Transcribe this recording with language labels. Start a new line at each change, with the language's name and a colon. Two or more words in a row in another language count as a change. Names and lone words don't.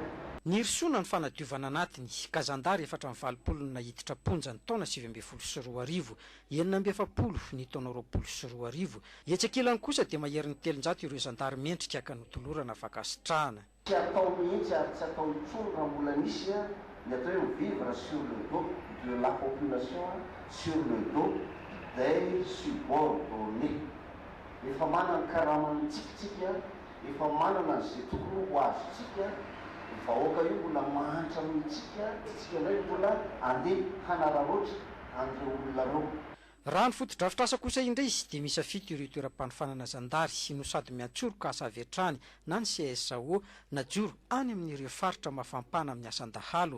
Malagasy: Ny risoana ny fanadiovana anatiny ka zandary 420 nahiditra ponja ny taona 2024, 970 ny taona 2024. Etsakilany kosa dia mahery ny 300 ireo zandary mendrika ka notolorana fakasitrahana. Tsy atao mihitsy ary tsy atao intsony raha mbola misy ny atao hoe
French: vivre sur le dos de la population, sur le dos des subordonnés.
Malagasy: Efa manana ny karamany tsikitsika, efa manana izay tokony ho azontsika. Vahoaka io mbola mahantra amintsika, tsika indray mbola andeha hanararoatra an'ireo olona reo. Raha ny foto-drafitrasa kosa indray dia misafito ireo toeram-panofanana zandary no sady miantsoroka asa avy hatrany na ny CSAO na joro any amin'ireo faritra mafampana amin'ny asan-dahalo.